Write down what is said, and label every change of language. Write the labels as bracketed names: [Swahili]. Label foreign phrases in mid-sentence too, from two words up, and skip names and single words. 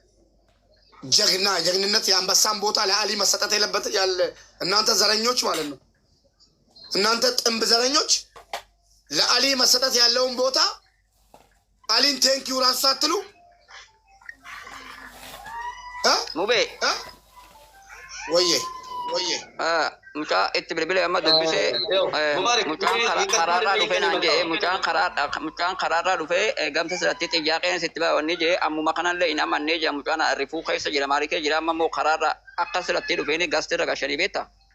[Amharic] ጀግንነት የአንበሳን ቦታ ለአሊ መሰጠት የለበት ያለ እናንተ ዘረኞች ማለት ነው። እናንተ ጥንብ ዘረኞች ለአሊ መሰጠት ያለውን ቦታ አሊን [English] thank you [Amharic] ራሱ ሳትሉ ሙቤ ወዬ [Oromo] mucaa itti bilbila amma dubbise mucaan karaarraa dhufee naan jedhe mucaan karaarraa dhufee gamta sirratti xiyyaaqeen sitti baawwanni jedhe ammuma kanallee hin amannee jedha mucaan rifuu keessa jira maarii kee jira amma immoo karaarraa akka sirratti dhufeeni gastirra gashanii beekta.